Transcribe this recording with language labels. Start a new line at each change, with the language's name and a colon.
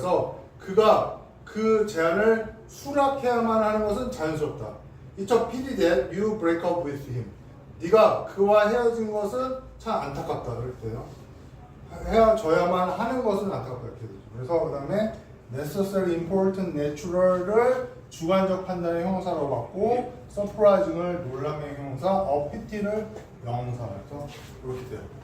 Korean: 그래서 그가 그 제안을 수락해야만 하는 것은 자연스럽다.
English: It's a pity that you break up with him.
Korean: 네가 그와 헤어진 것은 참 안타깝다. 이렇게 돼요. 헤어져야만 하는 것은 안타깝다. 이렇게 되죠. 그래서 그다음에 necessary, important, natural을 주관적 판단의 형용사로 받고, surprising을 놀람의 형용사, pity를 명사라서 이렇게 돼요.